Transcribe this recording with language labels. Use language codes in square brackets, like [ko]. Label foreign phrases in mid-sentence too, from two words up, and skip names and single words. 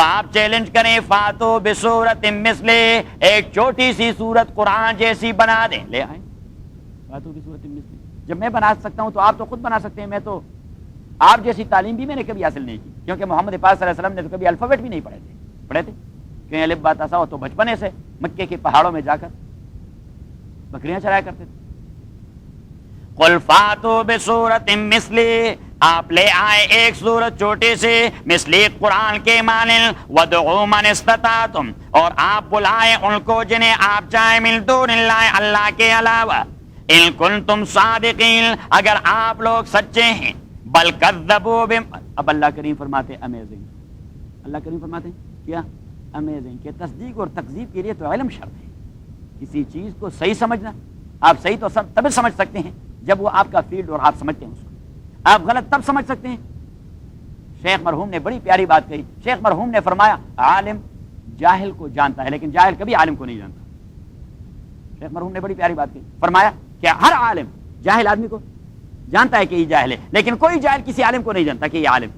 [ur] آپ چیلنج کریں [ar] فاتو بصورت مثل [ur] ایک چھوٹی سی صورت قرآن جیسی بنا دیں لے آئیں [ar] فاتو بصورت مثل [ur] جب میں بنا سکتا ہوں تو آپ تو خود بنا سکتے ہیں میں تو آپ جیسی تعلیم بھی میں نے کبھی حاصل نہیں کی کیونکہ محمد پاک صلی اللہ علیہ وسلم نے تو کبھی الفابیٹ بھی نہیں پڑھے تھے کہ الف با تا سا ہو تو بچپنے سے مکے کے پہاڑوں میں جا کر بکریاں چرایا کرتے تھے [ar] قل فاتو بصورت مثل [ur] آپ لے آئے ایک صورت چھوٹی سی مثلی قرآن کے مانند [ar] ودعوا من استطعتم [ur] اور آپ بلائیں ان کو جنہیں آپ چاہیں [ar] من دون اللہ [ur] اللہ کے علاوہ [ar] ان کنتم صادقین [ur] اگر آپ لوگ سچے ہیں [ar] بل کذبوا [ur] اب اللہ کریم فرماتے امیزنگ اللہ کریم فرماتے کیا امیزنگ کہ تصدیق اور تکذیب کے لیے تو علم شرط ہے کسی چیز کو صحیح سمجھنا آپ صحیح تو تب سمجھ سکتے ہیں جب وہ آپ کا فیلڈ اور آپ سمجھتے ہیں اس کو آپ غلط تب سمجھ سکتے ہیں شیخ مرحوم نے بڑی پیاری بات کہی شیخ مرحوم نے فرمایا عالم جاہل کو جانتا ہے لیکن جاہل کبھی عالم کو نہیں جانتا شیخ مرحوم نے بڑی پیاری بات کہی فرمایا کہ ہر عالم جاہل آدمی کو جانتا ہے کہ یہ جاہل ہے، لیکن کوئی جاہل کسی عالم کو نہیں جانتا کہ یہ عالم.